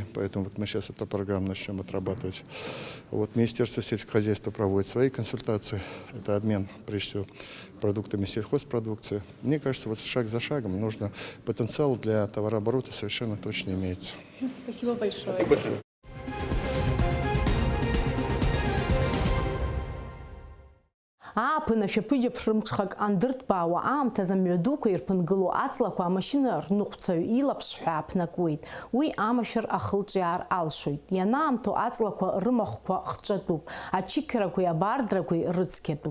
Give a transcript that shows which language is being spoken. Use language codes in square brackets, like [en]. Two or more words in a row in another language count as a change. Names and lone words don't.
[ru] Поэтому вот мы сейчас эту программу начнем отрабатывать. Вот Министерство сельского хозяйства проводит свои консультации. Это обмен, прежде всего, продуктами сельхозпродукции. Мне кажется, вот шаг за шагом нужно потенциал для товарооборота совершенно точно имеется. Спасибо большое. Спасибо. [ab] Ааԥын ашәаԥыџьаԥ рымҽхак андырҭбаауа аамҭазы мҩадуқәа ирԥынгылоу аҵлақәа амашьына рныҟәцаҩ илаԥш ҳәа ааԥнакуеит. Уи амашәыр ахылҿиаар алшоит. Ианаамҭоу аҵлақәа рымахәқәа хҿатәуп, ачықьрақәеи абардрақәеи рыцқьатәуп.